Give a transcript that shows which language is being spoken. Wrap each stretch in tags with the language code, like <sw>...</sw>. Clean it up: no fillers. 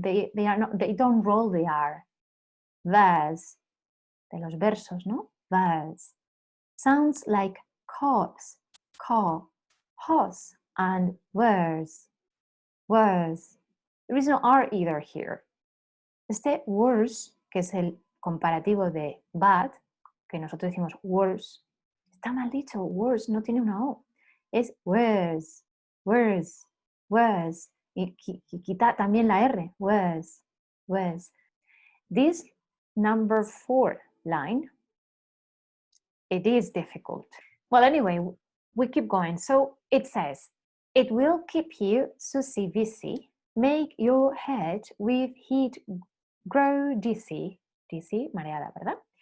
<en>They don't roll the R. Verse.</en> <es>De los versos, no? Verse.</es> <en>Sounds like cause, call, horse, and words. Words. There is no R either here.</en> <es>Este worse, que es el comparativo de bad, que nosotros decimos worse, está mal dicho, worse, no tiene una O.</es> <en>Es worse, worse, worse.</en> <es>Y quita también la R, worse, worse.</es> <en>This number 4 line, it is difficult. Well, anyway, we keep going. So it says, it will keep you Susie busy, make your head with heat grow dizzy, dizzy,</en> <es>mareada, ¿verdad?</es>